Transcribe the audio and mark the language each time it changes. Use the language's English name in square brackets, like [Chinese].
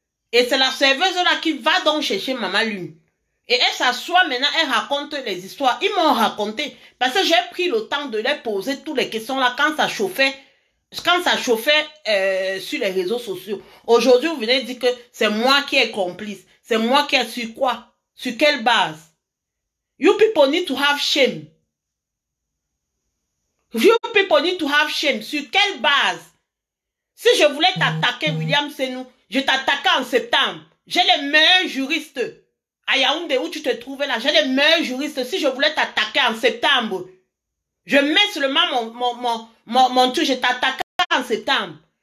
[French] Et c'est la serveuse là qui va donc chercher Maman Lune. Et elle s'assoit maintenant, elle raconte les histoires. Ils m'ont raconté. Parce que j'ai pris le temps de leur poser toutes les questions là quand ça chauffait. Quand ça chauffait sur les réseaux sociaux. Aujourd'hui, vous venez dire que c'est moi qui est complice. C'est moi qui ai su quoi? Sur quelle base? [English] You people need to have shame. You people need to have shame. [French] Sur quelle base? Si je voulais t'attaquer, William Senou, je t'attaquais en septembre. J'ai les meilleurs juristes. À Yaoundé, où tu te trouvais là, j'ai les meilleurs juristes. Si je voulais t'attaquer en septembre, je mets seulement mon truc, je t'attaquais en septembre.